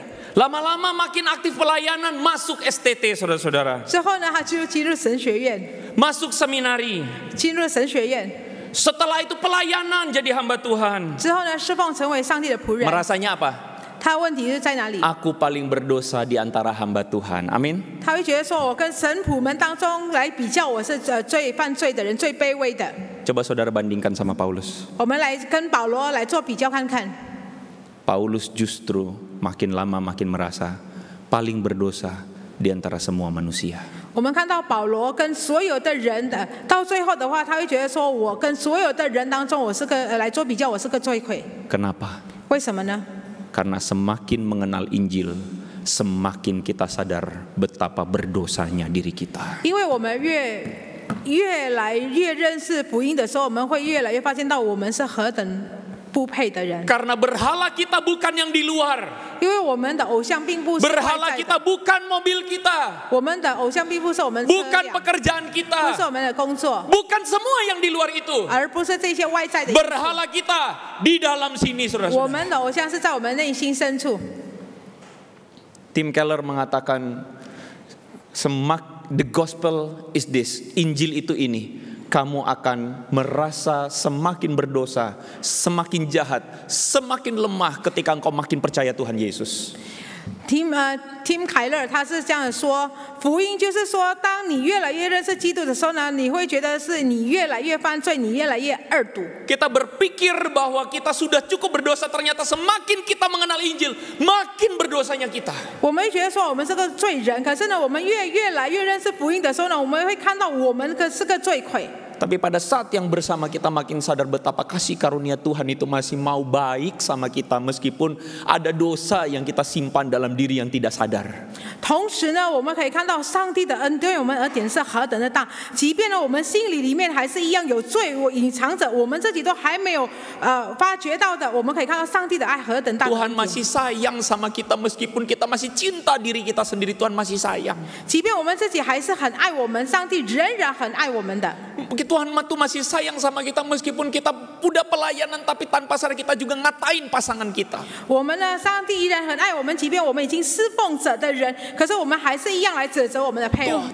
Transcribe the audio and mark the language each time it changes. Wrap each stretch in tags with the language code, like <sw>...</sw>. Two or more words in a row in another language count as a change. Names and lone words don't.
<id>Lama-lama makin aktif pelayanan, masuk STT saudara-saudara.</id> <zh>之后呢，他就进入神学院，</zh> <id>Masuk seminari.</id> <zh>进入神学院</zh> <id>Setelah itu pelayanan jadi hamba Tuhan.</id> <zh>之后呢，侍奉成为上帝的仆人。</zh> <id>Merasanya apa?</id> <zh>他问题是在哪里？</zh> <id>Aku paling berdosa di antara hamba Tuhan. Amin.</id> <zh>他会觉得说，我跟神仆们当中来比较，我是最犯罪的人，最卑微的。</zh> <id>Coba saudara bandingkan sama Paulus.</id> <zh>我们来跟保罗来做比较看看。</zh> <id>Paulus justru makin lama makin merasa paling berdosa di antara semua manusia.</id> <zh>我们看到保罗跟所有的人的，到最后的话，他会觉得说，我跟所有的人当中，我是个来做比较，我是个罪魁。</zh> <id>Kenapa?</id> <zh>为什么呢？</zh> <id>Karena semakin mengenal Injil, semakin kita sadar betapa berdosanya diri kita.</id> <zh>因为我们越来越认识福音的时候，我们会越来越发现到我们是何等不配的人。</zh> <id>Karena berhala kita bukan yang di luar.</id> <zh>因为我们的偶像并不是外</zh> <id>Berhala</id> <zh>在</zh> <id>kita</id> <zh>的，</zh> <id>bukan mobil kita,</id> <zh>我们的偶像并不是我们车</zh> <id>bukan</id> <zh>辆，</zh> <id>pekerjaan</id> <zh>不是</zh> <id>kita,</id> <zh>我们的工作，</zh> <id>bukan semua yang di luar itu.</id> <zh>而不是这些外在的因素。</zh> <id>Berhala kita di dalam sini,</id> <zh>我</zh> <id>saudara-saudara.</id> <zh>们的偶像是在我们内心深处。</zh> <id>Tim Keller mengatakan,</id> <en>the gospel is this,</en> <id>Injil itu ini. Kamu akan merasa semakin berdosa, semakin jahat, semakin lemah ketika engkau makin percaya Tuhan Yesus.</id> <zh>Tim 凯勒他是这样说，福音就是说，当你越来越认识基督的时候呢，你会觉得是你越来越犯罪，你越来越恶毒。</zh> <id>Kita berpikir bahwa kita sudah cukup berdosa, ternyata semakin kita mengenal Injil, makin berdosanya kita.</id> <zh>我们会觉得说我们是个罪人，可是呢，我们越来越认识福音的时候呢，我们会看到我们是个罪魁。</zh> <id>Tapi pada saat yang bersama kita makin sadar betapa kasih karunia Tuhan itu masih mau baik sama kita meskipun ada dosa yang kita simpan dalam diri yang tidak sadar.</id> <zh>同时呢，我们可以看到上帝的恩对我们而言是何等的大，即便呢我们心里面还是一样有罪，隐藏着，我们自己都还没有发觉到的，我们可以看到上帝的爱何等大。</zh> <id>Tuhan masih sayang sama kita meskipun kita masih cinta diri kita sendiri, Tuhan masih sayang.</id> <zh>即便我们自己还是很爱我们，上帝仍然很爱我们的。</zh> <id>Tuhan tuh masih sayang sama kita meskipun kita udah pelayanan tapi tanpa sadar kita juga ngatain pasangan kita.</id> <zh>我们呢，上帝依然很爱我们，即便我们已经侍奉者的人，可是我们还是一样来指责我们的配偶。</zh>